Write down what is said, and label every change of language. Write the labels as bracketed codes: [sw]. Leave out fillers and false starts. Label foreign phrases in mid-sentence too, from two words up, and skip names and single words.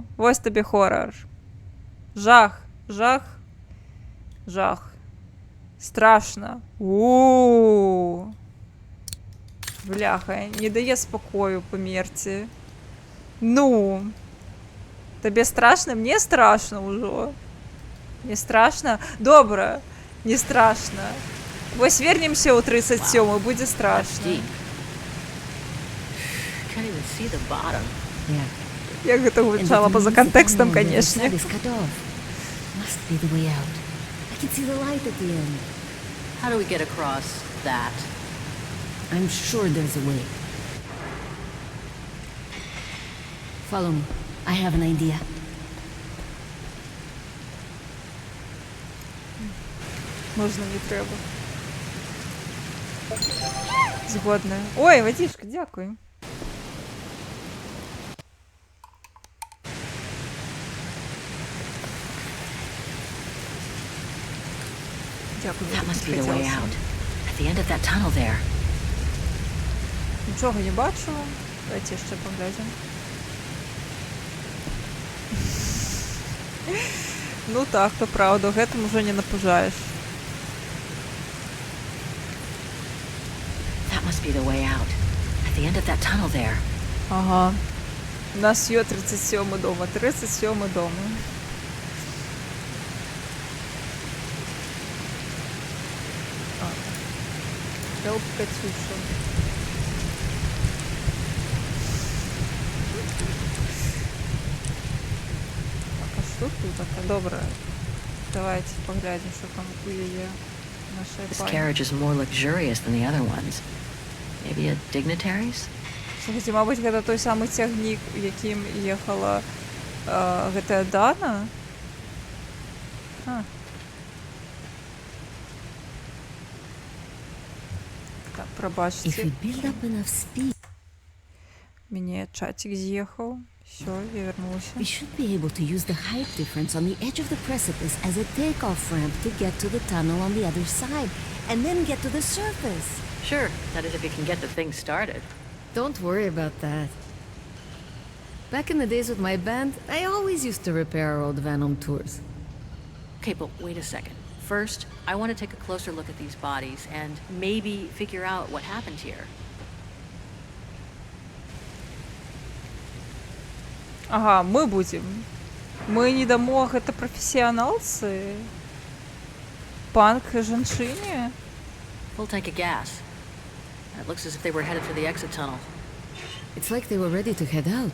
[uk] Ось тобі хоррор. Жах. Страшно. У-у-у. Бляха, не дає спокою, померці. Ну. [ru] Тебе страшно? Мне страшно уже. Не страшно? [uk] Добре, не страшно. [be] Вось вернемся ў 37, будзе страшно. [en] Deep. Can't even see the bottom. Yeah. [be] Як гэта гучала па-за кантэкстам, канешне. [en] Is cut off. Must be the way out. I can see the light at the end. How do we get across that? I'm sure there's a way. Follow me. I have an idea. [uk] Можна, не треба. Згодна. Ой, водичка, дякую. Дякую. [en] That must be the way out. At the end of that tunnel there. [uk] Нічого не бачу. Давайте ще поглянемо. Ну так, то правда, [be] гэтым уже не напужаєш. [en] That must be the way out. At the end of that tunnel there. [uk] Ага. У нас є 37 дома. 37 дома. Help Катюша. Так, а що тут таке? Добре. Давайте поглянемо, що там у її нашої [en] This [uk] пані. [en] carriage is more luxurious than the other ones. Maybe a dignitary's? [uk] Слухайте, мабуть, [be] гэта той самы цягнік, якім ехала гэтая Дана? [uk] Так, [en] If [be] прабачце. [en] we build up enough speed, [be] Мяне чатик з'ехаў. Всё, я вернулася. [en] we should be able to use the height difference on the edge of the precipice as a takeoff ramp to get to the tunnel on the other side, and then get to the surface. Sure. That is if you can get the thing started. Don't worry about that. Back in the days with my band, I always used to repair our old van on tours. Okay, but wait a second. First, I want to take a closer look at these bodies and maybe figure out what happened here. [ru] Ага, мы будем. [be] Мы не дамо гэта прафесіяналцы. Панк жанчыне. [en] Full tank of gas. It looks as if they were headed for the exit tunnel. It's like they were ready to head out.